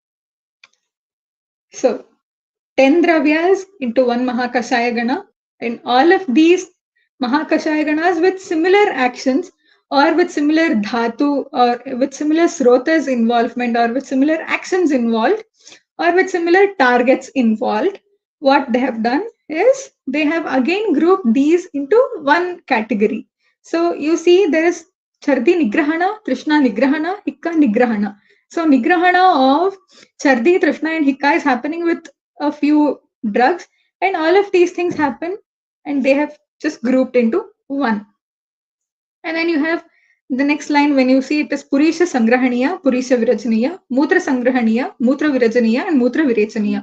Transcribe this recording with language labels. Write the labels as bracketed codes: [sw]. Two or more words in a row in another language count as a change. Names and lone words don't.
[en] So 10 dravyas into one [sa] महाकषाय गण, [en] and all of these [sa] महाकषाय गण [en] with similar actions or with similar dhatu or with similar srotas involvement or with similar actions involved or with similar targets involved, what they have done is they have again grouped these into one category. So you see there is [sa] छर्दि निग्रहण, तृष्णा निग्रहण, हिक्का निग्रहण. [en] So Nigrahana of Chardi, Trishna and Hikka is happening with a few drugs, and all of these things happen and they have just grouped into one. And then you have the next line. When you see it is [sa] पुरीष संग्रहणीय, पुरीष विरेचनीय, मूत्र संग्रहणीय, मूत्र विरेचनीय, and मूत्र विरेचनीय.